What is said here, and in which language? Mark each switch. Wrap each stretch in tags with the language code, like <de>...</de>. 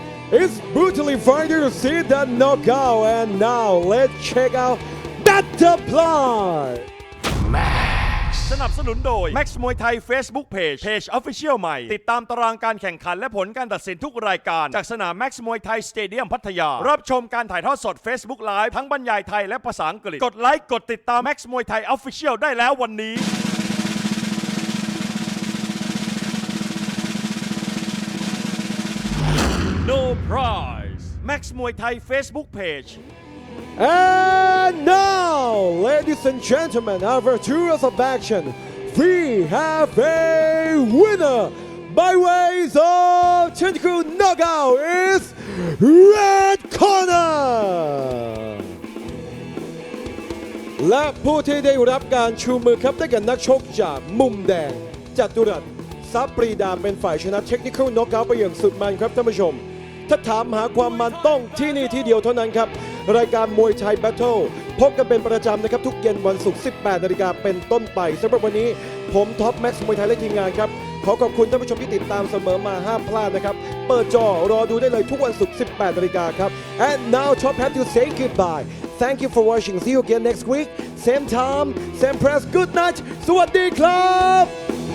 <en>It's brutally fighting to see that knockout, and now let's check out Butterfly.</en> <th>สนับสนุนโดย Max Muay Thai Facebook Page Official ใหม่ติดตามตารางการแข่งขันและผลการตัดสินทุกรายการจากสนาม Max Muay Thai Stadium พัทยารับชมการถ่ายทอดสด Facebook Live ทั้งบรรยายไทยและภาษาอังกฤษกดไลค์กดติดตาม Max Muay Thai Official ได้แล้ววันนี้ No prize Max Muay Thai Facebook Page.</th> <en>And now, ladies and gentlemen, after 2 years of action, we have a winner by ways of technical knockout is Red Corner.</en> <th>และผู้ที่ได้รับการชูมือครับได้แก่นักชกจากมุมแดงจตุรัสทรัพย์ปรีดาเป็นฝ่ายชนะเทคนิคอลน็อกเอาท์ไปอย่างสุดมันครับท่านผู้ชม ถ้าถามหาความมันต้องที่นี่ที่เดียวเท่านั้นครับรายการมวยไทยแบทเทิลพบกันเป็นประจำนะครับทุกเย็นวันศุกร์ 18 นาฬิกาเป็นต้นไปสำหรับวันนี้ผมท็อปแม็กซ์มวยไทยและทีมงานครับขอขอบคุณท่านผู้ชมที่ติดตามเสมอมาห้ามพลาดนะครับเปิดจอรอดูได้เลยทุกวันศุกร์ 18 นาฬิกาครับ</th> <en>and now Top have to say goodbye thank you for watching see you again next week same time same press good night</en> <th>สวัสดีครับ</th>